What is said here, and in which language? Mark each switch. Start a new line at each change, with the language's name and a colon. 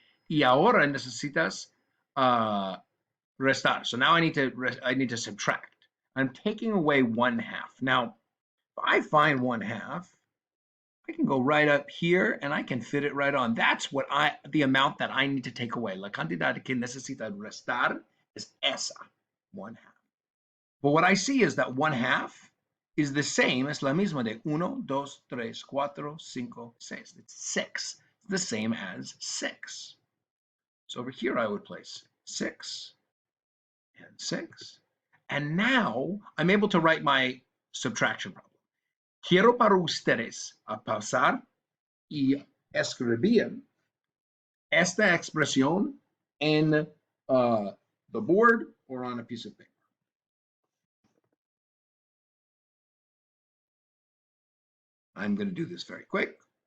Spanish: Y ahora necesitas restar.
English: So now I need to subtract. I'm taking away 1/2. Now, if I find 1/2, I can go right up here and I can fit it right on. That's the amount that I need to take away.
Spanish: La cantidad que necesita restar
English: is esa, 1/2. But what I see is that 1/2 is the same as
Spanish: la misma de
English: 1, 2, 3, 4, 5, 6. It's 6. It's the same as 6. So over here I would place 6 and 6. And now I'm able to write my subtraction problem.
Spanish: Quiero para ustedes a pasar y escribir esta expresión en
English: the board or on a piece of paper. I'm going to do this very quick.